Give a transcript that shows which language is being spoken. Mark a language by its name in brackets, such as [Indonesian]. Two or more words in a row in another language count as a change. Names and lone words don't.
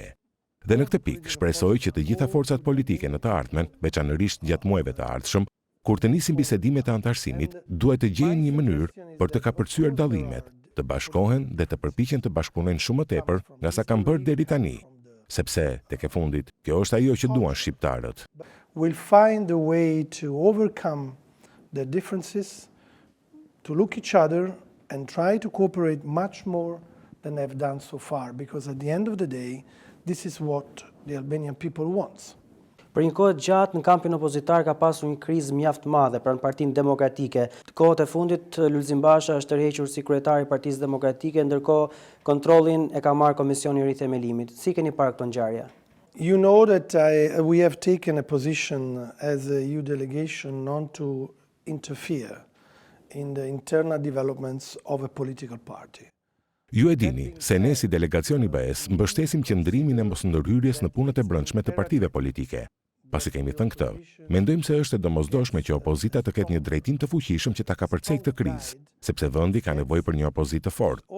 [Albanian] Dhe në këtë pikë shpresoj që të gjitha forcat politike në të ardhmen, veçanërisht gjatë muajve të ardhshëm, kur të nisin bisedimet e antarësimit, duhet të gjejnë një mënyrë për të kapërcyer dallimet, të bashkohen dhe të përpiqen të bashkëpunojnë shumë më tepër nga sa kanë bërë deri tani, sepse tek e fundit kjo është ajo që duan shqiptarët. [English] Will find a way to overcome their differences, to look each other and try to cooperate much more than they've done so far, because at the end of the day, this is what the Albanian people wants. [Albanian] Për një kohë gjatë në kampin opozitar ka pasur një krizë mjaft madhe pranë Partinë Demokratike. Të kohët e fundit Lulzim Basha është tërhequr si kryetari i Partisë Demokratike, ndërkohë kontrollin e ka marrë Komisioni i Rithemelimit. Si keni parë këtë ngjarje? [English] You know that we have taken a position as a EU delegation not to interfere in the internal developments of a political party. [Albanian] Ju e dini se ne si delegacion i BE-s mbështesim qëndrimin e mosndërhyrjes në punët e brendshme të partive politike. Pasi kemi thënë këtë, mendojmë se është e domosdoshme që opozita të ketë një drejtim të fuqishëm që ta kapërcejë këtë krizë, sepse vendi ka nevojë për një opozitë të fortë.